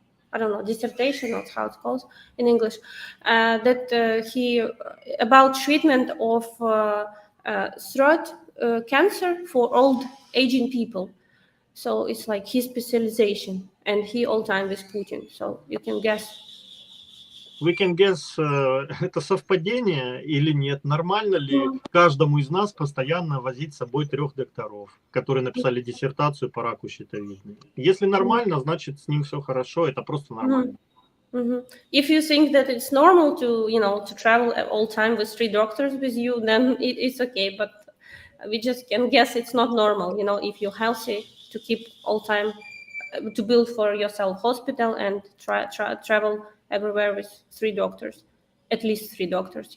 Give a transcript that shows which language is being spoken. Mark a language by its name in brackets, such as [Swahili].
[English] I don't know dissertation or how it's called in English. That he about treatment of throat cancer for old aging people. So it's like his specialization, and he all time with Putin. So you can guess. We can guess, [Russian] это совпадение или нет. Нормально ли каждому из нас постоянно возить с собой 3 докторов, которые написали диссертацию по раку щитовидной? Если нормально, значит, с ним все хорошо, это просто нормально. [English] If you think that it's normal to travel all time with 3 doctors with you, then it's okay. But we just can guess it's not normal. If you're healthy, to keep all time to build for yourself hospital and travel everywhere with 3 doctors, at least 3 doctors.